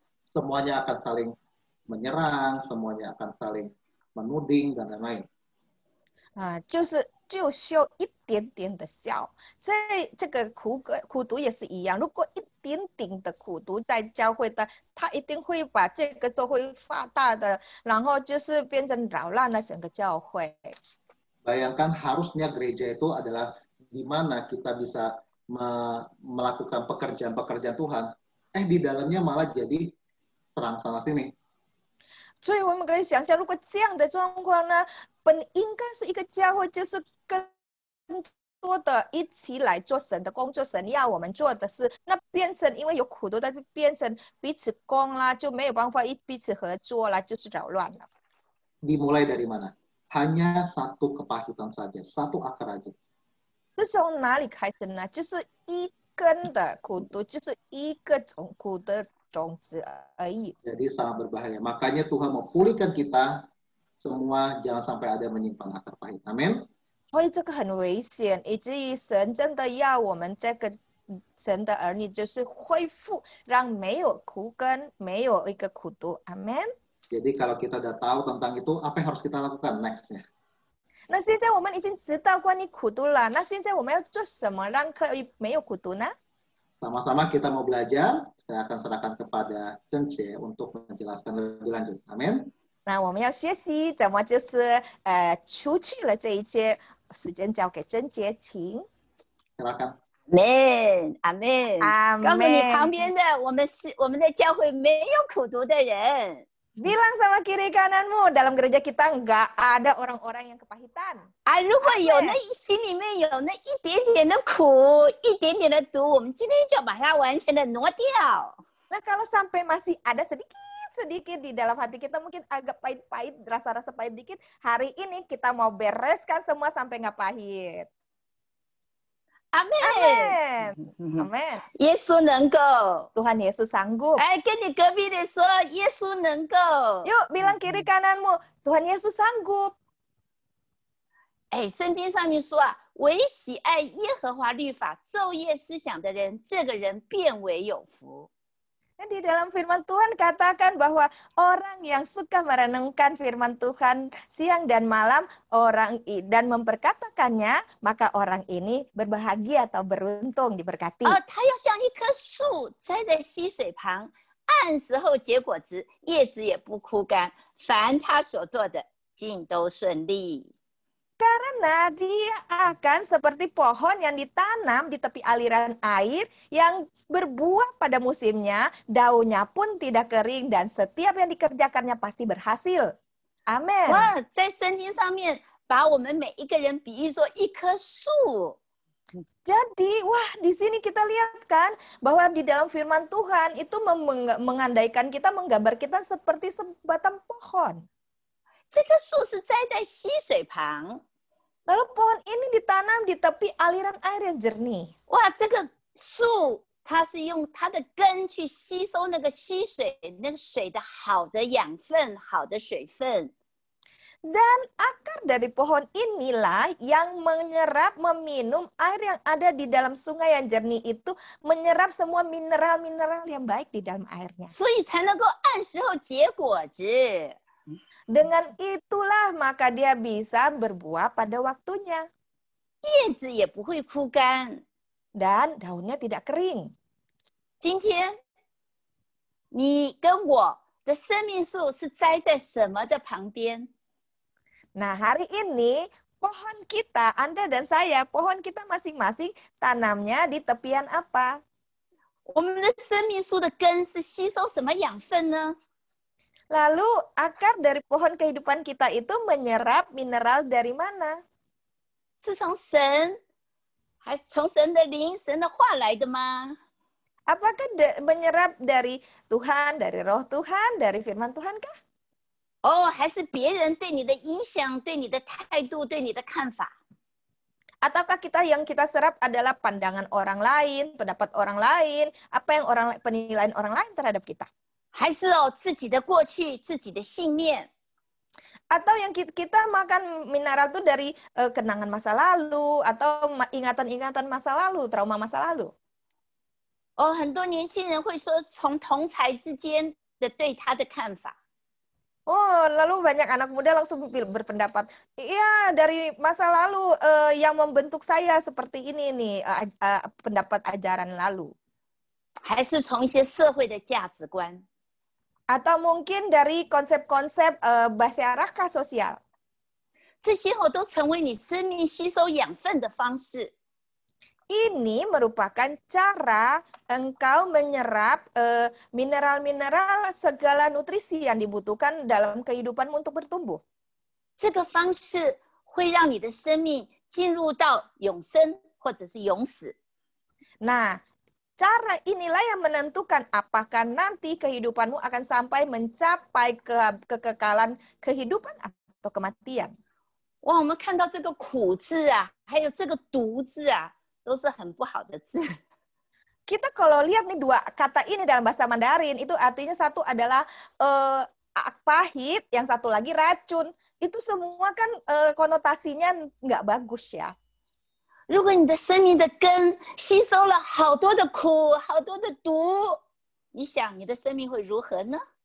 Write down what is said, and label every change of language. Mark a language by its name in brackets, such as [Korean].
[Indonesian] Semuanya akan saling menyerang, semuanya akan saling menuding, dan lain-lain. [Chinese] 就修一点点的酵，这个苦毒也是一样。如果一点点的苦毒在教会的，他一定会把这个都会放大的，然后就是变成扰乱了整个教会。 [Indonesian] Bayangkan harusnya gereja itu adalah di mana kita bisa melakukan pekerjaan-pekerjaan Tuhan, di dalamnya malah jadi serang sana sini. [Chinese] 所以我们可以想象，如果这样的状况呢，本应该是一个教会，就是更多的一起来做神的工作，神要我们做的事，那变成因为有苦毒的，变成彼此攻啦，就没有办法彼此合作啦，就是扰乱了。 [Indonesian] Dimulai dari mana? Hanya satu kepahitan saja, satu akar aja. [Chinese] 是从哪里开始呢？就是一根的苦毒，就是一个苦的种子而已。 [Indonesian] Jadi sangat berbahaya. Makanya Tuhan mau pulihkan kita semua, jangan sampai ada menyimpan akar pahit. Amin. [Chinese] 所以这个很危险，以至于神真的要我们这个神的儿女就是恢复，让没有苦根，没有一个苦毒。阿门。 [Indonesian] Jadi kalau kita udah tahu tentang itu, apa yang harus kita lakukan next-nya? [Chinese] 那现在我们已经知道关于苦毒了，那现在我们要做什么让可以没有苦毒呢？ [Indonesian] Sama-sama kita mau belajar. Saya akan serahkan kepada Cence untuk menjelaskan lebih lanjut. Amin. [Chinese] 那我们要学习怎么就是除去了这一切，时间交给贞洁，请。 [Indonesian] Silakan. [Chinese] Amen，阿门。阿告诉你门。旁边的，我们的教会没有苦毒的人。 [Indonesian] Bilang sama kiri kananmu, dalam gereja kita nggak ada orang-orang yang kepahitan. [Chinese] 啊，如果有那心里面有那一点点的苦，一点点的毒，我们今天就把它完全的挪掉。 [Indonesian] Nah, kalau sampai masih ada sedikit di dalam hati kita, mungkin agak pahit-pahit, rasa-rasa pahit dikit, hari ini kita mau bereskan semua sampai nggak pahit. [Chinese] 阿门， [Indonesian] Amin. Amin. [Chinese] 耶稣能够。 [Indonesian] Tuhan Yesus sanggup. [Chinese] 哎，跟你隔壁的说，耶稣能够。 [Indonesian] Yuk, bilang kiri kananmu, Tuhan Yesus sanggup. [Chinese] 哎，圣经上面说啊，唯喜爱耶和华律法，昼夜思想的人，这个人变为有福。 [Indonesian] Di dalam firman Tuhan katakan bahwa orang yang suka merenungkan firman Tuhan siang dan malam dan memperkatakannya, maka orang ini berbahagia atau beruntung diberkati. [Chinese] 他要像一棵树栽在溪水旁，按时候结果子，叶子也不枯干，凡他所做的尽都顺利。 [Indonesian] Karena dia akan seperti pohon yang ditanam di tepi aliran air yang berbuah pada musimnya, daunnya pun tidak kering dan setiap yang dikerjakannya pasti berhasil. Amin. [Chinese] 哇，在圣经上面把我们每一个人比喻作一棵树。 [Indonesian] Jadi, wah, di sini kita lihat kan bahwa di dalam firman Tuhan itu mengandaikan kita, menggambar kita seperti sebatang pohon. [Chinese] 这棵树是栽在溪水旁。 [Indonesian] Lalu pohon ini ditanam di tepi aliran air yang jernih. [Chinese] 哇，这个树它是用它的根去吸收那个溪水，那个水的好的养分、好的水分。 [Indonesian] Dan akar dari pohon inilah yang meminum air yang ada di dalam sungai yang jernih itu, menyerap semua mineral-mineral yang baik di dalam airnya. [Chinese] 所以才能够按时候结果子。 [Indonesian] Dengan itulah maka dia bisa berbuah pada waktunya. [Chinese] 叶子也不会枯干。 [Indonesian] Dan daunnya tidak kering. [Chinese] 今天，你跟我的生命树是栽在什么的旁边？ [Indonesian] Nah, hari ini pohon kita, Anda dan saya, pohon kita masing-masing tanamnya di tepian apa? [Chinese] 我们的生命树的根是吸收什么养分呢？ [Indonesian] Lalu akar dari pohon kehidupan kita itu menyerap mineral dari mana? [Chinese] 是从神，还是从神的灵、神的话来的吗？ [Indonesian] Apakah menyerap dari Tuhan, dari roh Tuhan, dari firman Tuhan kah? [Chinese] 哦，还是别人对你的影响、对你的态度、对你的看法？ [Indonesian] Ataukah yang kita serap adalah pandangan orang lain, pendapat orang lain, apa yang penilaian orang lain terhadap kita? [Chinese] 还是自己的过去、自己的信念？ [Indonesian] Atau yang kita makan mineral itu dari kenangan masa lalu atau ingatan-ingatan masa lalu, trauma masa lalu? [Chinese] 哦，很多年轻人会说从同才之间的对他的看法。 [Indonesian] Oh, lalu banyak anak muda langsung berpendapat, iya dari masa lalu yang membentuk saya seperti ini nih, pendapat ajaran lalu. [Chinese] 还是从一些社会的价值观？ [Indonesian] Atau mungkin dari konsep-konsep masyarakat sosial. [Chinese] 这些都成为你生命吸收养分的方式。 [Indonesian] Ini merupakan cara engkau menyerap mineral-mineral segala nutrisi yang dibutuhkan dalam kehidupanmu untuk bertumbuh. [Chinese] 这个方式会让你的生命进入到永生或者是永死。 [Indonesian] Nah, cara inilah yang menentukan apakah nanti kehidupanmu akan sampai mencapai kekekalan kehidupan atau kematian. [Chinese] 哇，我们看到这个苦字啊，还有这个毒字啊，都是很不好的字。 [Indonesian] Kita kalau lihat nih dua kata ini dalam bahasa Mandarin, itu artinya satu adalah pahit, yang satu lagi racun. Itu semua kan konotasinya nggak bagus ya. [Chinese] 如果你的生命的根吸收了好多的苦、好多的毒，你想你的生命会如何呢？